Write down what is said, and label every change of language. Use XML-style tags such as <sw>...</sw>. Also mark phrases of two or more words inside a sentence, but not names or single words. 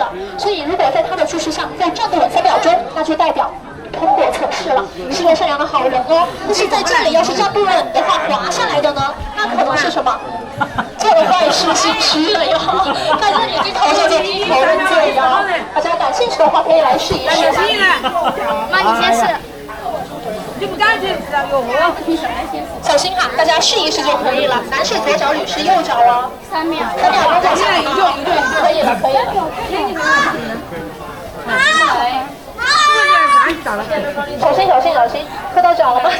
<zh>所以如果在他的注视下再站不稳3秒钟，那就代表通过测试了，是个善良的好人哦。但是在这里要是站不稳的话，滑下来的呢，那可能是什么？做了坏事心虚了哟。在这里低头就低头认罪呀。大家感興趣的話可以來試一試。媽，你先試。就不感覺知道有我。小心哈，大家試一試就可以了。男士左腳，女士右腳哦。3秒鐘再下一對，可以了，可以了。小心，磕到腳了嗎？</zh>